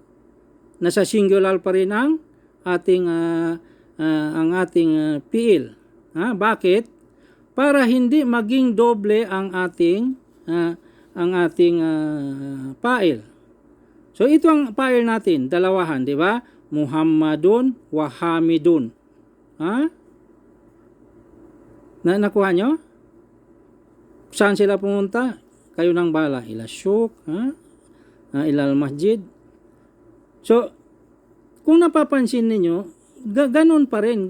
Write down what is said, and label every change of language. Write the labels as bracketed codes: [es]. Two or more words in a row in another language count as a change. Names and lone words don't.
[tl] Nasa singular pa rin ang ating fi'il. Bakit? Para hindi maging doble ang ating fa'il. So ito ang fa'il natin, dalawahan, di ba? [ar] محمدٌ وحامدٌ. [tl] Nakuha nyo? Saan sila pumunta? Kayo nang bala. [ar] إلى السوق، إلى المسجد. [tl] So, kung napapansin ninyo, ganun pa rin.